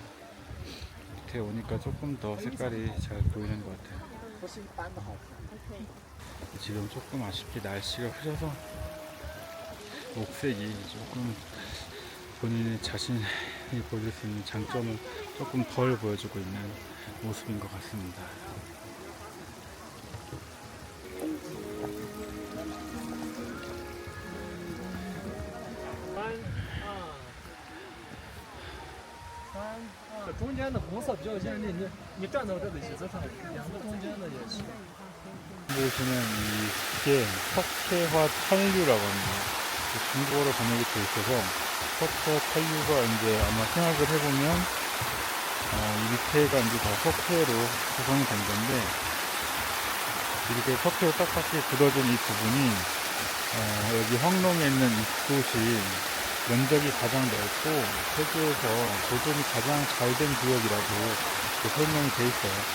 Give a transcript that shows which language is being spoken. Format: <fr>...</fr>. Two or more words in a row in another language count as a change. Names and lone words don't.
<ko>밑에 오니까 조금 더 색깔이 잘 보이는 것 같아요. 지금 조금 아쉽게 날씨가 흐려서 옥색이 조금 본인의 자신이 보여줄 수 있는 장점을 조금 덜 보여주고 있는 모습인 것 같습니다.</ko> <zh>这中间的红色比较鲜丽，你站到这个椅子上，两个中间的也是。</zh> <ko>보시면 이게 석회화 탄류라고 합니다. 중국어로 번역이 되어 있어서 석회 탄류가 이제 아마 생각을 해보면 이 밑에가 이제 다 석회로 구성이 된 건데, 이렇게 석회로 딱딱히 굳어진 이 부분이 여기 황롱에 있는 이곳이 면적이 가장 넓고 세계에서 보존이 가장 잘 된 구역이라고 설명이 돼 있어요.</ko>